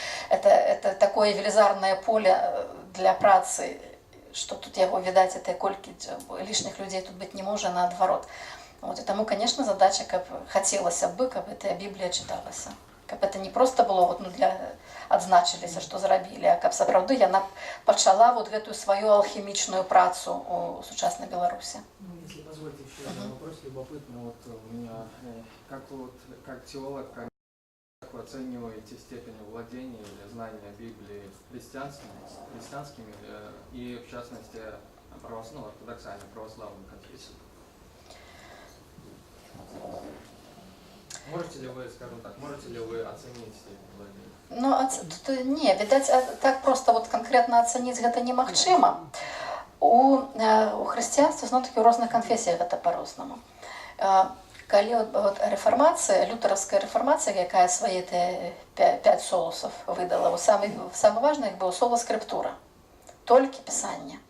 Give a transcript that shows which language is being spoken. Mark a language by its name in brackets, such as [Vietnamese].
[Belarusian] Это такое велізарнае поле для працы, што тут яго, відаць, это колькі лішних людзей тут быць не можа, наадварот. Вот, і таму, конечно, задача, каб хацелася бы, каб гэтая Біблія чыталася. Каб это не просто было вот, ну, для адзначыліся, што зрабілі, а каб сапраўды яна пачала вот гэтую сваю алхімічную працу у сучаснай Беларусі. [Russian] Если позволите, еще один вопрос любопытный. Вот у меня, как теолог, как вы оцениваете степень владения или знания Библии христианскими и, в частности, ортодоксальной православной конфессией? Можете ли вы, скажем так, оценить степень владения? [Belarusian] Ну, не, відаць, так просто вот конкретно ацаніць гэта немагчыма. У хрысціянстве, зноў-такі, у розных канфесіях гэта па-рознаму. Калі вот рэфармацыя, лютарская рэфармацыя, якая свае 5 солусов выдала, самы важны быў сола скрыптура. Толькі пісанне.